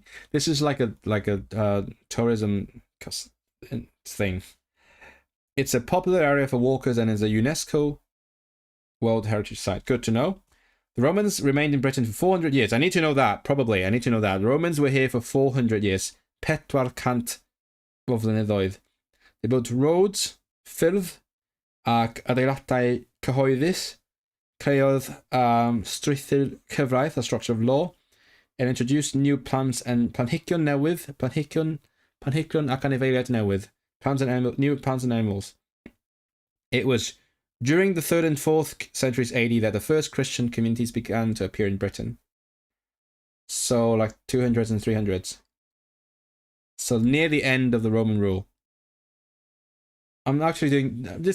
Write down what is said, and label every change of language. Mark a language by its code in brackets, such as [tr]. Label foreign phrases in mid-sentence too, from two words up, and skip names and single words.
[en] This is like a tourism thing. It's a popular area for walkers and is a UNESCO World Heritage Site. Good to know. The Romans remained in Britain for 400 years. I need to know that, probably. I need to know that. The Romans were here for 400 years. [cy] Pedwar cant o flynyddoedd. [en] They built roads, [cy] ffyrdd, ac adeiladau cyhoeddus, creodd strwythur cyfraith, [en] a structure of law, and introduced new plants and [cy] planhigion newydd, planhigion ac anifeiliaid newydd, [en] new plants and animals. It was during the 3rd and 4th centuries AD that the first Christian communities began to appear in Britain. So like 200s and 300s. So near the end of the Roman rule. I'm actually doing this.